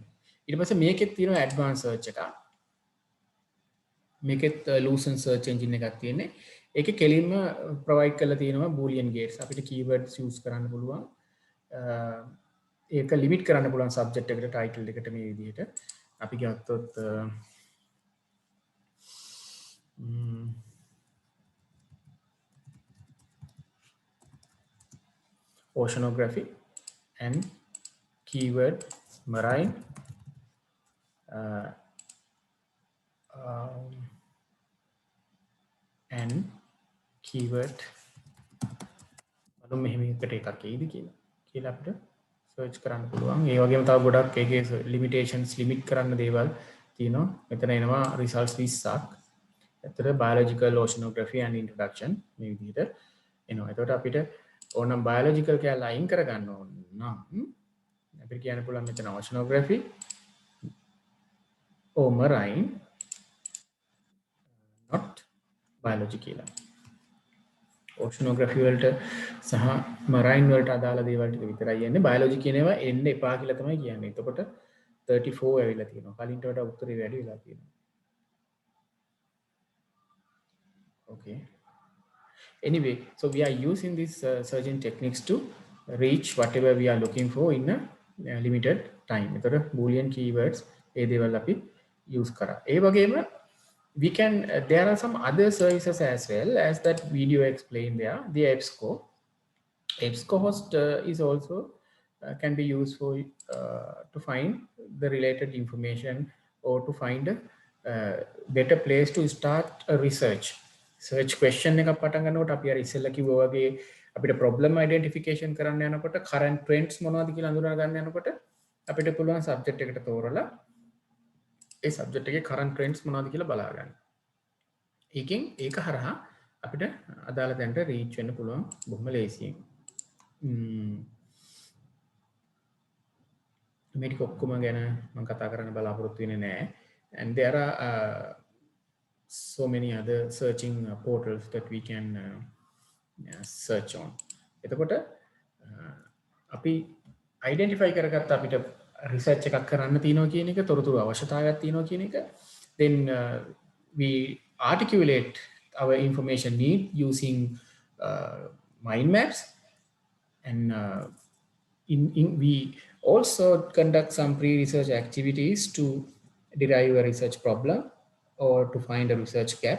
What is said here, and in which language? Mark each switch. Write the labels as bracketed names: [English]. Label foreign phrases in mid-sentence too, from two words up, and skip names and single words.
[Sinhala] ඊට පස්සේ මේකෙත් තියෙනවා [English] advanced search [Sinhala] එකක්. මේකෙත් [English] lucent search engine [Sinhala] එකක් තියෙන්නේ. ඒකේ කෙලින්ම provide කරලා තියෙනවා [English] boolean gates. [Sinhala] අපිට keywords use කරන්න පුළුවන්. ඒක limit කරන්න පුළුවන් subject එකට, title එකට මේ විදිහට. අපි ගත්තොත් [English] oceanography and keyword marine and keyword [Sinhala] බලමු මෙහෙම එකට එකක් එයිද කියලා අපිට සර්ච් කරන්න පුළුවන්. ඒ වගේම තව ගොඩක් ඒකේ limitations limit කරන්න දේවල් තියෙනවා. මෙතන එනවා results 20ක්. ඇත්තට [English] biological oceanography and introduction [Sinhala] මේ විදිහට එනවා. එතකොට අපිට ඕනම් biological කියලා අයින් කරගන්න ඕන නම් අපිට කියන්න පුළුවන් මෙතන [English] oceanography or marine not biology [Sinhala] කියලා. oceanography වලට සහ marine වලට අදාළ දේවල් ටික විතරයි යන්නේ. biology කියන ඒවා එන්න එපා කියලා තමයි කියන්නේ. එතකොට 34 ඇවිල්ලා තියෙනවා. කලින්ට වඩා උත්තරේ වැඩි වෙලා තියෙනවා. [English] Okay. Anyway, so we are using these searching techniques to reach whatever we are looking for in a limited time. [Sinhala] එතකොට [English] boolean keywords [Sinhala] ඒ දේවල් අපි use කරා. ඒ වගේම [English] we can there are some other services as well as that video explained there. The EBSCO host is also can be used for to find the related information or to find a better place to start a research. Search question [Sinhala] එක පටන් ගන්නකොට අපි අර ඉස්සෙල්ලා කිව්වා වගේ අපිට [English] problem identification [Sinhala] කරන්න යනකොට [English] current trends [Sinhala] මොනවද කියලා අඳුනා ගන්න යනකොට අපිට පුළුවන් subject එකට තෝරලා ඒ subject එකේ [English] current trends [Sinhala] මොනවද කියලා බලා ගන්න. ඒකෙන් ඒක හරහා අපිට අදාළ තැනට reach වෙන්න පුළුවන් බොහොම ලේසියෙන්. මේ ටික ඔක්කොම ගැන මම කතා කරන්න බලාපොරොත්තු වෙන්නේ නැහැ. [English] And there are so many other searching portals that we can search on. [Sinhala] එතකොට අපි identify කරගත්ත අපිට research එකක් කරන්න තියෙනවා කියන එක, තොරතුරු අවශ්‍යතාවයක් තියෙනවා කියන එක, [English] then we articulate our information need using mind maps, and we also conduct some pre-research activities to derive a research problem or to find a research gap.